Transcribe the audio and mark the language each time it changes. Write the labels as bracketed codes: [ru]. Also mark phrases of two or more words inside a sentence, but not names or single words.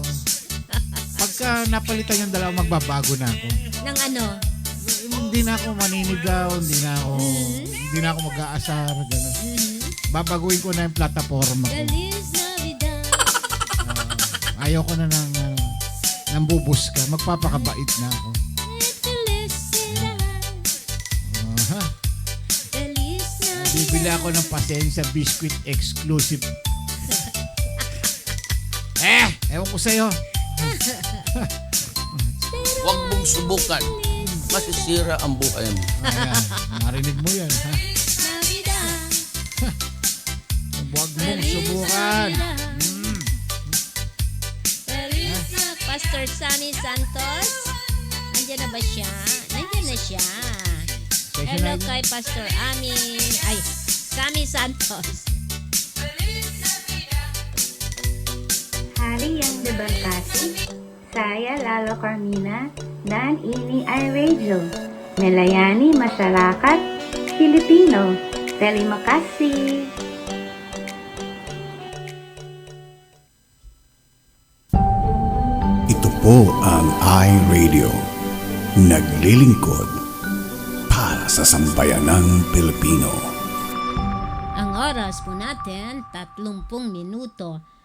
[tl] Pagka napalitan yung dalawa, magbabago na ako. Nang ano? Hindi na ako maninigaw, hindi na ako mag-aasar, gano'n. Babaguhin ko na yung plataforma ko. [es] Feliz Navidad. [tl] Ayaw ko na ng bubus ka, magpapakabait na ako. Felicidad. Aha. [es] Feliz Navidad. [tl] Bibili ako ng pasensya [en] biscuit exclusive. [tl] Ewan ko sa'yo. Huwag mong subukan. Masisira ang buhay mo. Ayan, narinig mo yan, ha? Navidad. Huwag mong subukan. Feliz na Pastor Sunny Santos. Nandiyan na ba siya? Nandiyan na siya. Hello kay Pastor Sammy Santos. [id] Hari yang diberkati, saya Lalo Carmina dan ini iRadio, melayani masyarakat Filipino. Terima kasih. [tl] Ito po ang iRadio. Naglilingkod para sa sambayanang Pilipino. Ang oras po natin, 30 minuto.